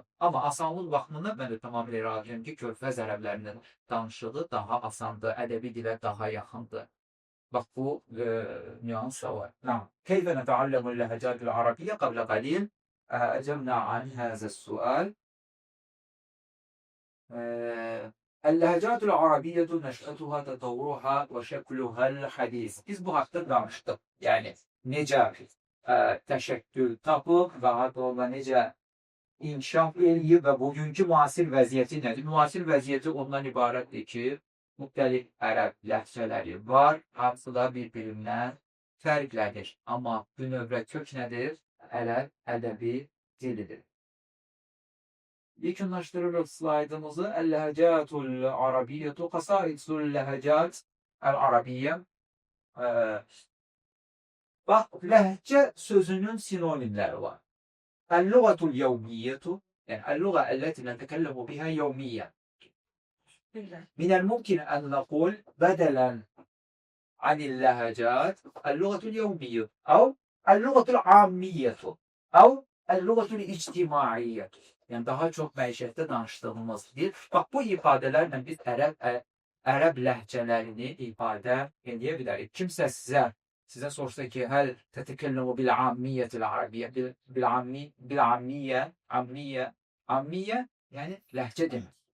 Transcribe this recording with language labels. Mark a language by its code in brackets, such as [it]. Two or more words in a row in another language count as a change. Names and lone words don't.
[az] Amma asanlıq baxımından mən də tamamilə razıyam ki, Körfəz ərəblərinin danışığı daha asandır, ədəbi dilə daha yaxındır. Bax bu nüans da var. [ar] كيف نتعلم اللهجة العربية قبل قليل أجبنا عن هذا السؤال. اللهجات العربية نشأتها تطورها وشكلها الحديث. [az] Biz bu haqda danışdıq. Yəni necə təşəkkül tapıb və hatta necə inkişaf eləyib və bugünkü müasir vəziyyəti nədir? Müasir vəziyyəti ondan ibarətdir ki, müxtəlif ərəb ləhcələri var, hamısı da bir-birindən fərqlənir. Amma bünövrə kök nədir? Ərəb ədəbi dilidir. Yekunlaşdırırıq slaydımızı. [ar] اللهجة العربية خصائص اللهجة العربية. [az] Bax, ləhcə sözünün sinonimləri var. [ar] اللغة اليومية، يعني اللغة التي نتكلم بها يومية. من الممكن أن نقول بدلا عن اللهجة اللغة اليومية أو اللغة العامية أو اللغة الاجتماعية. [az] Yəni daha çox məişətdə danışdığımız bir. Bax, bu ifadələrlə biz ərəb ləhcələrini ifadə edə bilərik. Kimsə sizə sorsa ki, [ar] هل تتكلم بالعامية العربية, [az] ammiyə, yəni ləhcə demək.